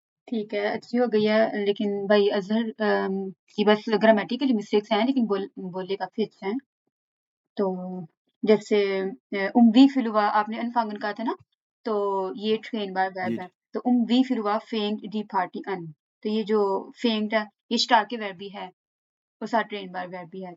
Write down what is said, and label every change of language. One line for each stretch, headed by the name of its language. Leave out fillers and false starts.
Hindi: ठीक है, अच्छी हो गई है लेकिन भाई अज़हर की बस ग्रामेटिकली मिस्टेक्स हैं लेकिन बोले काफ़ी अच्छा है। तो जैसे
German: wie viel
Hindi: हुआ आपने anfangen कहा था ना, तो ये train बार जी, verb है।
German: तो wie viel Uhr fängt die Party an?
Hindi: तो ये जो fängt है, ये starke Verb भी है और साथ train bar Verb भी है।